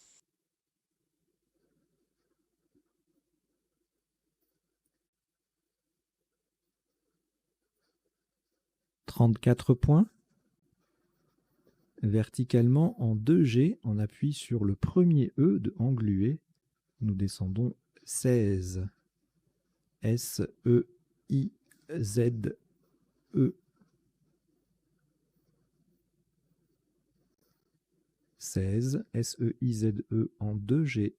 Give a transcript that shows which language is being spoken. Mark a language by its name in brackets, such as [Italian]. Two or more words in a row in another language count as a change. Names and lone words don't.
[French] « 34 points. Verticalement en 2G, on appuie sur le premier E de englué. Nous descendons 16. S-E-I-Z-E. 16, S-E-I-Z-E en 2G.